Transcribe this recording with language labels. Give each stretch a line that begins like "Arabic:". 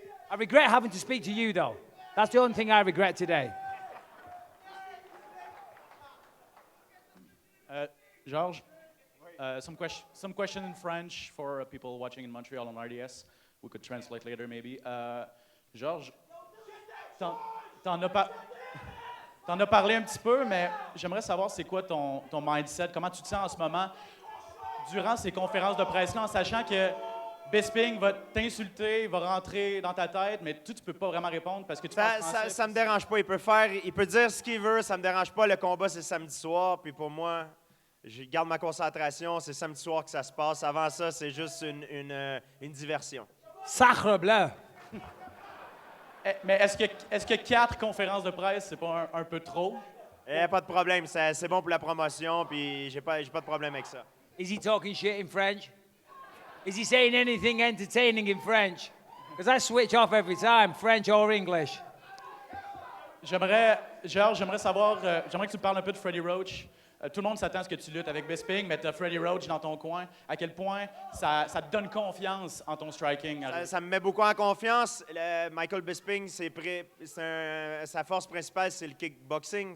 English: I regret having to speak to you, though. That's the only thing I regret today. George? Some question in French for people watching in Montreal on RDS. We could translate later, maybe.
French: Georges, t'en as parlé un petit peu, mais j'aimerais savoir c'est quoi ton mindset, comment tu te sens en ce moment durant ces conférences de presse-là, en sachant que Bisping va t'insulter, va rentrer dans ta tête, mais tu peux pas vraiment répondre parce que tu parles français. Ça me dérange pas. Il peut dire ce qu'il veut, ça me dérange pas. Le combat, c'est samedi soir, puis pour moi... Je garde ma concentration. C'est samedi soir que ça se passe. Avant ça, c'est juste une diversion. Sacre bleu! Mais est-ce que 4 conférences de presse, c'est pas un peu trop? Pas de problème. C'est bon pour la promotion, puis j'ai pas de problème avec ça.
English: Is he talking shit in French? Is he saying anything entertaining in French? Because I switch off every time, French or English.
French: Georges, j'aimerais savoir, j'aimerais que tu me parles un peu de Freddie Roach. Tout le monde s'attend à ce que tu luttes avec Bisping, mais tu as Freddie Roach dans ton coin. À quel point ça te donne confiance en ton striking? Ça me met beaucoup en confiance. Michael Bisping, sa force principale, c'est le kickboxing.